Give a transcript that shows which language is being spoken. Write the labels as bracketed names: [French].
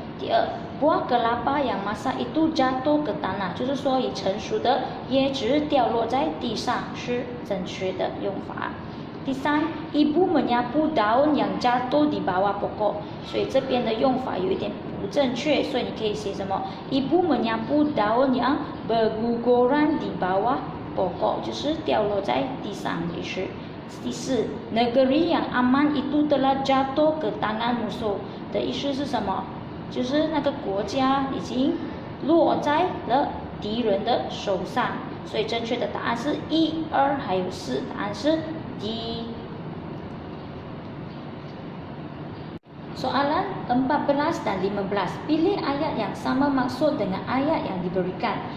[Chinese] 第二 [Malay] buah kelapa yang masak itu jatuh ke tanah， [Chinese] 就是说已成熟的椰子掉落在地上，是正确的用法。第三 [Malay] ibu menyapu daun yang jatuh di bawah pokok， [Chinese] 所以这边的用法有一点不正确，所以你可以写什么 ibu menyapu daun yang berguguran di bawah pokok， 就是掉落在地上的意思。第四 [Malay] negeri yang aman itu telah jatuh ke tangan musuh [Chinese] 的意思是什么？就是那个国家已经落在了敌人的手上，所以正确的答案是1、2还有4，答案是 D。 [Malay] Soalan 14 dan 15, pilih ayat yang sama maksud dengan ayat yang diberikan.